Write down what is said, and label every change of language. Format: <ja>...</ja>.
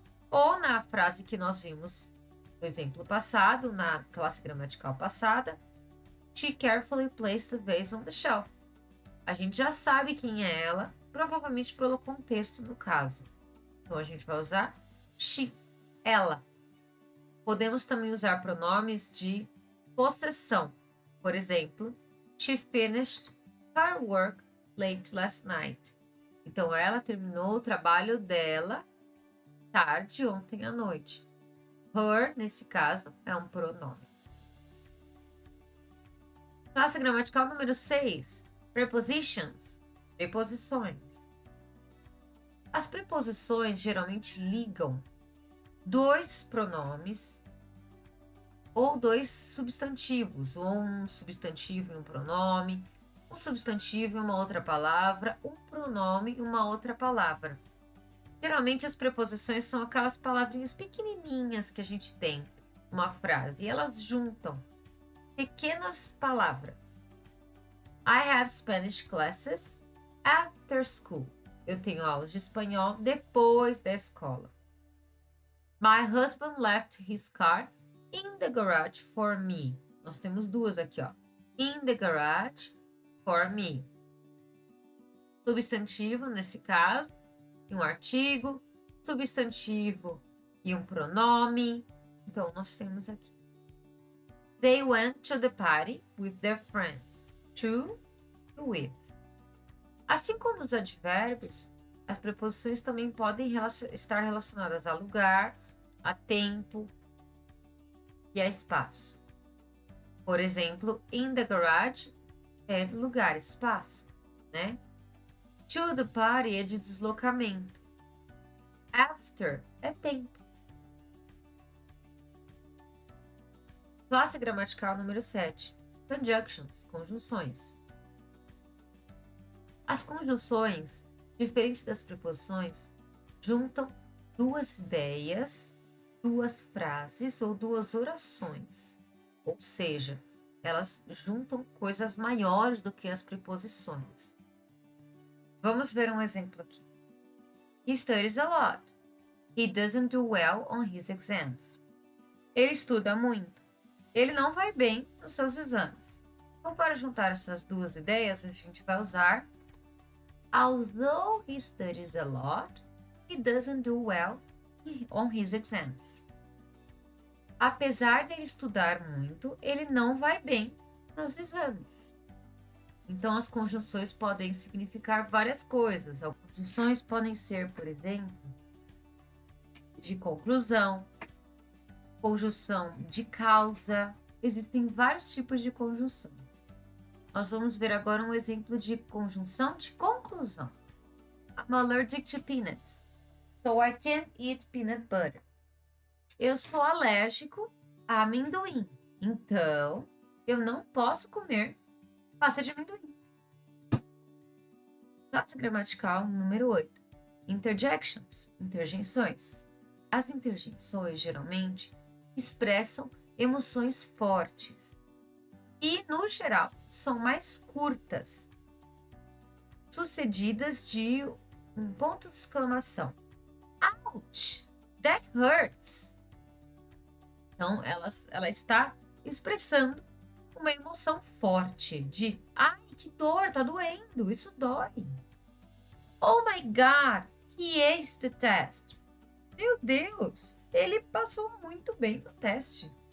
<pt>Ou na frase que nós vimos no exemplo passado, na classe gramatical passada,</pt> <en>she carefully placed the vase on the shelf.</en> <pt>A gente já sabe quem é ela, provavelmente pelo contexto do caso. Então, a gente vai usar she, ela. Podemos também usar pronomes de possessão. Por exemplo,</pt> <en>she finished her work late last night.</en> <pt>Então, ela terminou o trabalho dela tarde ontem à noite. Her, nesse caso, é um pronome. Classe gramatical número 6. Prepositions. Preposições. As preposições geralmente ligam dois pronomes ou dois substantivos, ou um substantivo e um pronome, um substantivo e uma outra palavra, um pronome e uma outra palavra. Geralmente as preposições são aquelas palavrinhas pequenininhas que a gente tem numa frase e elas juntam pequenas palavras.</pt> <en>I have Spanish classes after school.</en> <pt>Eu tenho aulas de espanhol depois da escola.</pt> <en>My husband left his car in the garage for me.</en> <pt>Nós temos duas aqui, ó.</pt> <en>In the garage for me.</en> <pt>Substantivo, nesse caso, e um artigo, substantivo e um pronome. Então, nós temos aqui.</pt> <en>They went to the party with their friends. To, with.</en> <pt>Assim como os advérbios, as preposições também podem estar relacionadas a lugar, a tempo e a espaço. Por exemplo, in the garage é lugar, espaço, né? To the party é de deslocamento. After é tempo. Classe gramatical número 7. Conjunctions, conjunções. As conjunções, diferente das preposições, juntam duas ideias, duas frases ou duas orações. Ou seja, elas juntam coisas maiores do que as preposições. Vamos ver um exemplo aqui.</pt> <en>He studies a lot. He doesn't do well on his exams.</en> <pt>Ele estuda muito. Ele não vai bem nos seus exames. Então, para juntar essas duas ideias, a gente vai usar</pt> <en>although he studies a lot, he doesn't do well on his exams.</en> <pt>Apesar de ele estudar muito, ele não vai bem nos exames. Então, as conjunções podem significar várias coisas. As conjunções podem ser, por exemplo, de conclusão, conjunção de causa. Existem vários tipos de conjunção. Nós vamos ver agora um exemplo de conjunção de conclusão.</pt> <en>I'm allergic to peanuts, so I can't eat peanut butter.</en> <pt>eu sou alérgico a amendoim. Então, eu não posso comer pasta de amendoim. Classe gramatical número 8. Interjections, interjeições. As interjeições geralmente expressam emoções fortes e, no geral, são mais curtas, sucedidas de um ponto de exclamação. Ouch!</pt> <en>That hurts!</en> <pt>Então, ela está expressando uma emoção forte de ai, que dor, tá doendo, isso dói.</pt> <en>Oh my God, he aced the test.</en> <pt>Meu Deus, ele passou muito bem no teste.</pt>